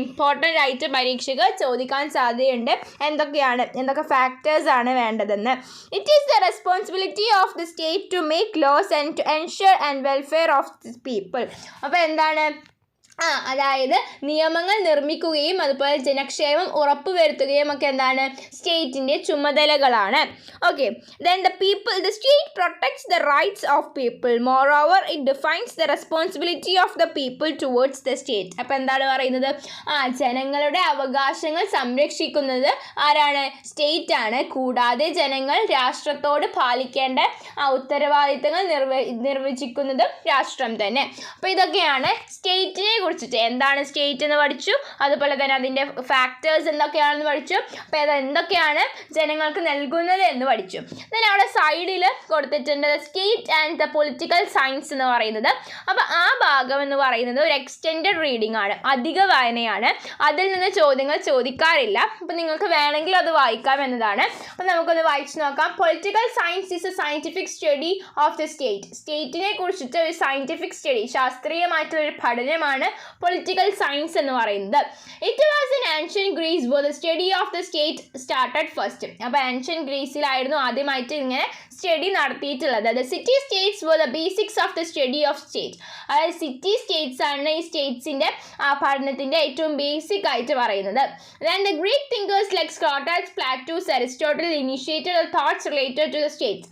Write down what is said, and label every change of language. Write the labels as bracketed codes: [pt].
[ml] Important ആയിട്ട് പരീക്ഷകൾ ചോദിക്കാൻ സാധ്യതയുണ്ട് എന്തൊക്കെ ഫാക്ടേഴ്സാണ് വേണ്ടതെന്ന്. [en] It is the responsibility of the state to make laws and to ensure and welfare of the people. [ml] അപ്പോൾ എന്താണ്? അതായത് നിയമങ്ങൾ നിർമ്മിക്കുകയും അതുപോലെ ജനക്ഷേമം ഉറപ്പുവരുത്തുകയും ഒക്കെ എന്താണ് സ്റ്റേറ്റിൻ്റെ ചുമതലകളാണ്. [en] Okay, then the state protects the rights of people. Moreover, it defines the responsibility of the people towards the state. [ml] അപ്പോൾ എന്താണ് പറയുന്നത്? ജനങ്ങളുടെ അവകാശങ്ങൾ സംരക്ഷിക്കുന്നത് ആരാണ്? സ്റ്റേറ്റ് ആണ്. കൂടാതെ ജനങ്ങൾ രാഷ്ട്രത്തോട് പാലിക്കേണ്ട ഉത്തരവാദിത്തങ്ങൾ നിർവചിക്കുന്നതും രാഷ്ട്രം തന്നെ. അപ്പോൾ ഇതൊക്കെയാണ് സ്റ്റേറ്റിനെ കുറിച്ചിട്ട്. എന്താണ് സ്റ്റേറ്റ് എന്ന് പഠിച്ചു, അതുപോലെ തന്നെ അതിൻ്റെ ഫാക്ടേഴ്സ് എന്തൊക്കെയാണെന്ന് പഠിച്ചു. അപ്പോൾ അത് എന്തൊക്കെയാണ് ജനങ്ങൾക്ക് നൽകുന്നത് എന്ന് പഠിച്ചു. then അവിടെ സൈഡിൽ കൊടുത്തിട്ടുണ്ട് state and the political science എന്ന് പറയുന്നത്. അപ്പോൾ ആ ഭാഗം എന്ന് പറയുന്നത് ഒരു എക്സ്റ്റെൻഡഡ് റീഡിംഗ് ആണ്, അധിക വായനയാണ്. അതിൽ നിന്ന് ചോദ്യങ്ങൾ ചോദിക്കാറില്ല. അപ്പോൾ നിങ്ങൾക്ക് വേണമെങ്കിൽ അത് വായിക്കാം എന്നതാണ്. അപ്പോൾ നമുക്കൊന്ന് വായിച്ചു നോക്കാം. [en] Political science is a scientific study of the state. [ml] സ്റ്റേറ്റിനെ കുറിച്ചിട്ട് ഒരു സയൻറ്റിഫിക് സ്റ്റഡി, ശാസ്ത്രീയമായിട്ടുള്ളൊരു പഠനമാണ് പൊളിറ്റിക്കൽ സയൻസ് എന്ന് പറയുന്നത്. [en] It was in ancient Greece where the study of the state started first. [ml] അപ്പോൾ ആൻഷ്യൻ ഗ്രീസിലായിരുന്നു ആദ്യമായിട്ട് ഇങ്ങനെ സ്റ്റഡി നടത്തിയിട്ടുള്ളത്. [en] The city states were the basics of the study of state. [ml] അതായത് സിറ്റി സ്റ്റേറ്റ്സ് ആണ് ഈ സ്റ്റേറ്റ്സിൻ്റെ പഠനത്തിൻ്റെ ഏറ്റവും ബേസിക് ആയിട്ട് പറയുന്നത്. [en] Then the Greek thinkers like Socrates, Plato, Aristotle initiated the thoughts related to the states.